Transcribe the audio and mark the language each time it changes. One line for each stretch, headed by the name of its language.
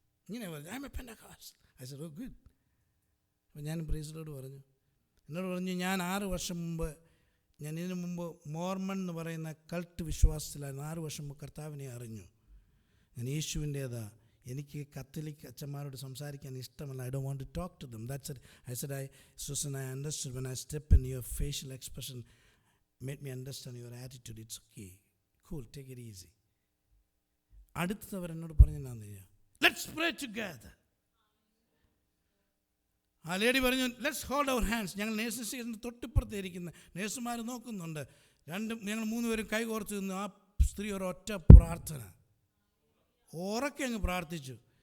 Malayalam: ഇങ്ങനെ പറഞ്ഞു,
English: I'm a Pentecostal. I said, oh good.
Malayalam: അപ്പോൾ ഞാൻ
English: Praise the Lord പറഞ്ഞു.
Malayalam: എന്നോട് പറഞ്ഞു, ഞാൻ 6 വർഷം മുമ്പ്, ഞാൻ ഇതിനു മുമ്പ് മോർമൺ എന്ന് പറയുന്ന കൾട്ട് വിശ്വാസത്തിലായിരുന്നു. 6 വർഷം മുമ്പ് കർത്താവിനെ അറിഞ്ഞു. ഞാൻ യേശുവിൻ്റേതാ. എനിക്ക് കത്തോലിക് അച്ഛന്മാരോട് സംസാരിക്കാൻ ഇഷ്ടമല്ല.
English: I don't want to talk to them. That's it. I said, Susan, I understood when I step in, your facial expression made me understand your attitude. It's okay. Cool, take it easy.
Malayalam: അടുത്തവർ എന്നോട് പറഞ്ഞെന്നാന്ന് ചെയ്യാം,
English: Let's pray together.
Malayalam: ആ lady പറഞ്ഞു,
English: Let's hold our hands.
Malayalam: ഞങ്ങൾ nursing സ്റ്റേഷൻ്റെ തൊട്ടിപ്പുറത്ത് ഇരിക്കുന്ന നേഴ്സുമാർ നോക്കുന്നുണ്ട്. ഞങ്ങൾ 3 പേരും കൈ കോർത്ത് നിന്നു. ആ സ്ത്രീ ഒരൊറ്റ പ്രാർത്ഥന ഉറക്കെ അങ്ങ് പ്രാർത്ഥിച്ചു.